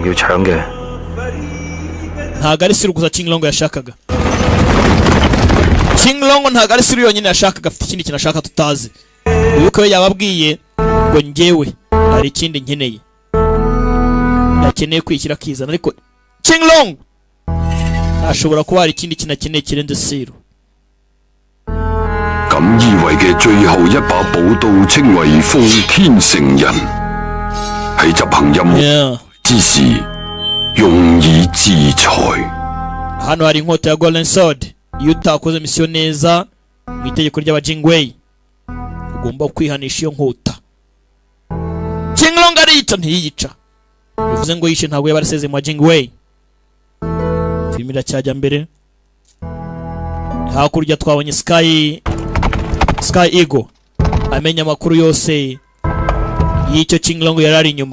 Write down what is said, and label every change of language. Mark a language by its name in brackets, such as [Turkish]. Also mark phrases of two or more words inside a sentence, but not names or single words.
[Kinyarwanda] ntago ari Siro gusa Qinglong yashakaga ntago ari Siro yonyine yashakaga afite ikindi kintu ashaka tutazi uko yababwiye ngo njyewe hari ikindi nkeneye yakeneye kwishyira kizana ariko Qinglong ashobora kuba hari ikindi kintu akeneye kirenze Siro [Cantonese] 錦衣衛嘅最後一把寶刀稱為奉天承人，喺執行任務之時用以制裁。 [Kinyarwanda] hano hari inkota ya Golden Sword. Iyo utakoze misiyo neza mu itegeko ry'aba Jingwei ugomba kwihanisha iyo nkota. Qinglong ariyica ntiyica, bivuze ngo yishe ntabwo yabaraseze mu Jingwei. Filimi iracyajya mbere. Hakurya twabonye Sky Eagle amenya amakuru yose y'icyo Qinglong yari ari inyuma.